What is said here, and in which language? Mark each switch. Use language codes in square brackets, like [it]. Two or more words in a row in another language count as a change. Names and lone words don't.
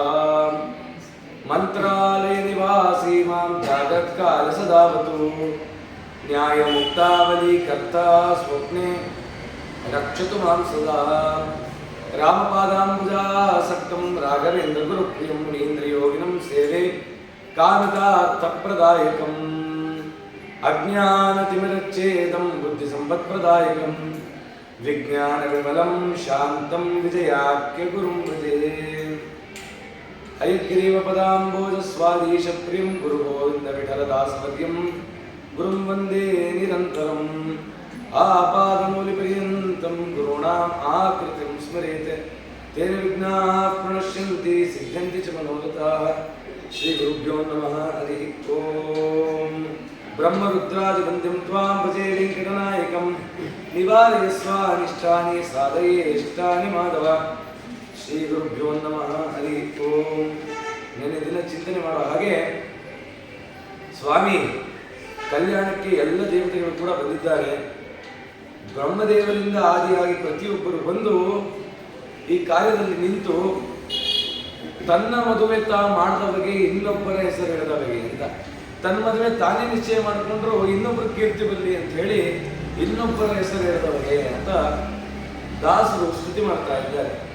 [sa] ಮಂತ್ರಾಲಯ ನಿವಾಸಿ ಮಾಂ ಜಾಗತ್ಕಾಲ ಸದಾವತು ನ್ಯಾಯಮುಕ್ತಾವಲಿ ಕರ್ತಾ ಸ್ವಪ್ನೆ ರಕ್ಷತು ಮಾಂ ಸದಾ. ರಾಮಪಾದಾಂಬುಜಾಸಕ್ತಂ ರಾಘವೇಂದ್ರ ಗುರುಪ್ರಿಯಂ ಮುನೀಂದ್ರಯೋಗಿನಂ ಸೇವೆ ಕಾಮಿತಾರ್ಥಪ್ರದಾಯಕಂ. ಅಜ್ಞಾನತಿಮಿರಚ್ಛೇದಂ ಬುದ್ಧಿಸಂಪತ್ಪ್ರದಾಯಕಂ ವಿಜ್ಞಾನವಿಮಲಂ ಶಾಂತಂ ವಿಜಯಾಖ್ಯ ಗುರುಂ ಭಜೆ. ಹಯಗ್ರೀವಪದಾಂಬೋಜಸ್ವಾದೀಶಪ್ರಿಯಂ ಗುರುಗೋವಿಂದ ವಿಠಲದಾಸಪದ್ಯಂ ಗುರುಂ ವಂದೇ ನಿರಂತರಂ. ಆಪಾದಮೂಲಿಪರ್ಯಂತಂ ಗುರುಣಾಂ ಆಕೃತಿಂ ಸ್ಮರೇತ್ ತೇನ ವಿಘ್ನಾಃ ಪ್ರಣಶ್ಯಂತಿ ಸಿದ್ಧ್ಯಂತಿ ಚ ಮನೋರಥಾಃ. ಶ್ರೀ ಗುರುಭ್ಯೋ ನಮಃ ಹರಿ ಓಂ. ಬ್ರಹ್ಮರುದ್ರಾದಿವಂದ್ಯಂ ತ್ವಾಂ ಭಜೆ ವೆಂಕಟನಾಯಕಂ ನಿವಾರಯಸ್ವ ಅನಿಷ್ಟಾನಿ ಸಾಧಯೇಷ್ಟಾನಿ ಮಾಧವ. ಶ್ರೀ ಗುರುಭ್ಯೋ ನಮಃ ಹರಿ ಓಂ. [kn] ನೆನ್ನೆ ದಿನ ಚಿಂತನೆ ಮಾಡೋ ಹಾಗೆ ಸ್ವಾಮಿ ಕಲ್ಯಾಣಕ್ಕೆ ಎಲ್ಲ ದೇವತೆಗಳು ಕೂಡ ಬಂದಿದ್ದಾರೆ. ಬ್ರಹ್ಮದೇವರಿಂದ ಆದಿಯಾಗಿ ಪ್ರತಿಯೊಬ್ಬರು ಬಂದು ಈ ಕಾರ್ಯದಲ್ಲಿ ನಿಂತು ತನ್ನ ಮದುವೆ ಮಾಡಿದ ಬಗೆ ಇನ್ನೊಬ್ಬರ ಹೆಸರು ಹೇಳಿದ ಬಗೆ ಅಂತ, ತನ್ನ ಮದುವೆ ತಾನೇ ನಿಶ್ಚಯ ಮಾಡಿಕೊಂಡ್ರು ಇನ್ನೊಬ್ಬರು ಕೀರ್ತಿ ಬರಲಿ ಅಂತ ಹೇಳಿ ಇನ್ನೊಬ್ಬರ ಹೆಸರು ಹೇಳಿದ ಬಗೆ ಅಂತ ದಾಸರು ಸ್ತುತಿ ಮಾಡ್ತಾ ಇದ್ದಾರೆ.